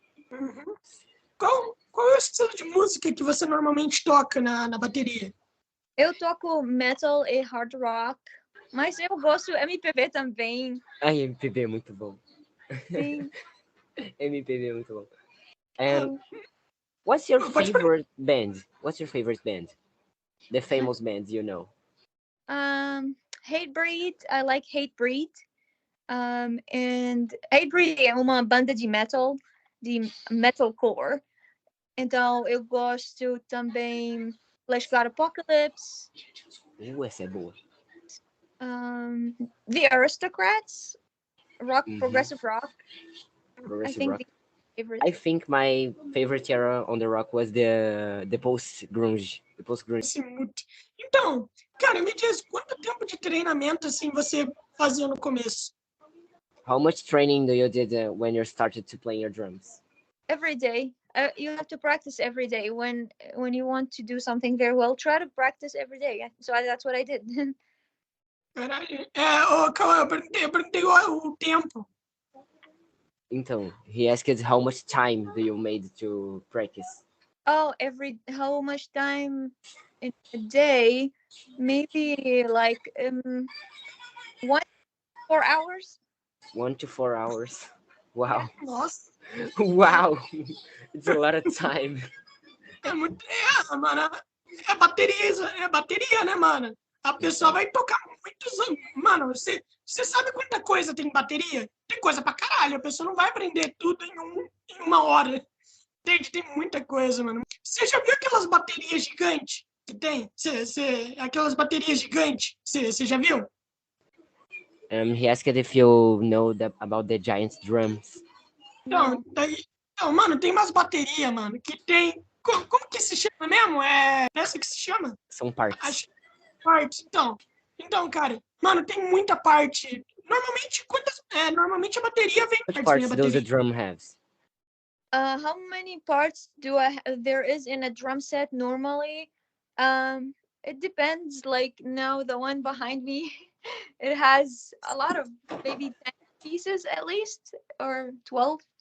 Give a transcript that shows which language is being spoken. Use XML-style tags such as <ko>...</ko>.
<pt>Uhum. Qual é o estilo de música que você normalmente toca na bateria? Eu toco metal e hard rock, mas eu gosto MPB também. Ai, MPB é muito bom. Sim. MPB é muito bom.</pt> <en>And what's your favorite band? What's your favorite band? The famous bands you know. Hatebreed. I like Hatebreed.</en> <pt>And Hatebreed é uma banda de metalcore. Então eu gosto também Flash God Apocalypse. Essa é boa.</pt> <en>The Aristocrats, rock, progressive rock. Progressive rock. I think my favorite era on the rock was the post-grunge. The post-grunge.</en> <pt>Então, cara, me diz, quanto tempo de treinamento assim você fazia no começo?</pt> <en>How much training do you did when you started to play your drums? Every day. You have to practice every day. When you want to do something very well, try to practice every day. So that's what I did.</en> <pt>Caralho. Calma, eu perguntei o tempo.</pt> <en>Então, he asked how much time do you made to practice? Oh, how much time in a day? Maybe like 1 to 4 hours. 1 to 4 hours. Wow.</en> <pt>Nossa.</pt> <en>Wow. It's a lot of time.</en> <pt>Mano. É bateria, né, mano? A pessoa vai tocar muitos anos. Mano, você sabe quanta coisa tem em bateria? Tem coisa pra caralho. A pessoa não vai aprender tudo em uma hora. Tem muita coisa, mano. Você já viu aquelas baterias gigantes que tem? Aquelas baterias gigantes. Você já viu?</pt> <en>He asked if you know about the giant drums.</en> <pt>Então, mano, tem umas baterias, mano, que tem... Como que se chama mesmo? É essa que se chama? São partes. Partes, então, cara, mano, tem muita parte. Normalmente a bateria vem</pt> <en>Which parts does a drum have? How many parts there is in a drum set normally? It depends. Like now, the one behind me, it has a lot of maybe 10 pieces at least, or 12.</en>